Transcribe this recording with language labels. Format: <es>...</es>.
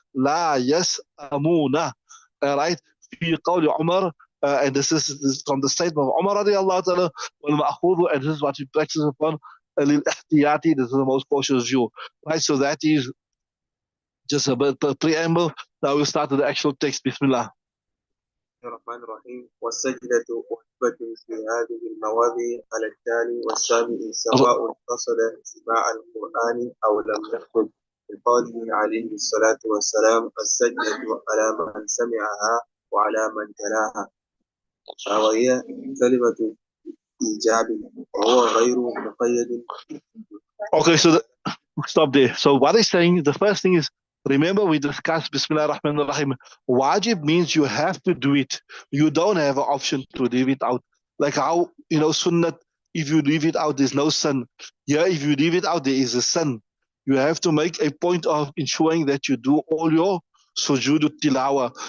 <en>La yas'amuna. Right?</en> <ar>في قول عمر,</ar> <en>and this is from the statement of Umar radiallahu ta'ala, والمأخوذ, and this is what we practice upon, للاحتياطي, this is the most cautious view. Right? So that is just a bit preamble. Now we'll start with the actual text. Bismillah.</en> <ar>الرحمن الرحيم. والسجدة واجبة في هذه المواضع على التالي والسابع سواء قصد سماع القرآن أو لم يقصد، بقوله عليه الصلاة والسلام السجدة على من سمعها وعلى من تلاها، وهي كلمة إيجاب وهو غير مقيد.</ar> <en>Okay, so stop there. So what he's saying, the first thing is, remember we discussed Bismillah ar-Rahman ar-Rahim. Wajib means you have to do it. You don't have an option to leave it out. Like how, sunnat, if you leave it out, there's no sin. Here, if you leave it out, there is a sin. You have to make a point of ensuring that you do all your sujood tilawa.</en>